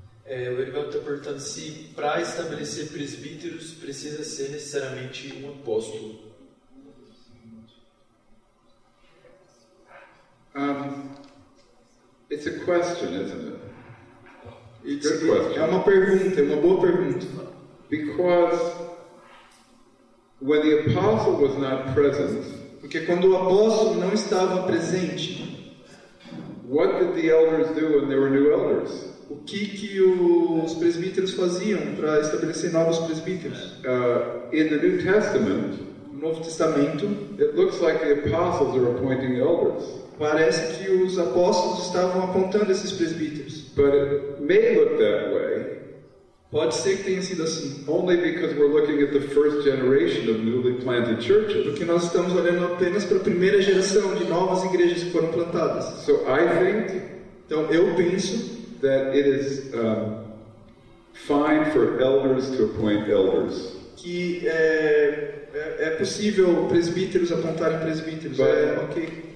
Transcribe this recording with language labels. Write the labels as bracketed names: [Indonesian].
[Portuguese] O Erivelto está perguntando se para estabelecer presbíteros precisa ser necessariamente um apóstolo. [English] It's a question, isn't it? Good [Portuguese] É [English] question. [Portuguese] uma pergunta, é uma boa pergunta. [English] Because when the apostle was not present, [Portuguese] Porque quando o apóstolo não estava presente, [English] what did the elders do when there were new elders? [Portuguese] o que os presbíteros faziam para estabelecer novos presbíteros? [English] In the New Testament, [Portuguese] No Novo Testamento, [English] it looks like the apostles are appointing elders. [Portuguese] parece que os apóstolos estavam apontando esses presbíteros. [English] But it may look that way [Portuguese] Pode ser que tenha sido assim, [English] only because we're looking at the first generation of newly planted churches. [Portuguese] porque nós estamos olhando apenas para a primeira geração de novas igrejas que foram plantadas. [English] So I think [Portuguese] Então, eu penso [English] that it is fine for elders to appoint elders. [Portuguese] que é possível presbíteros apontarem presbíteros, é ok,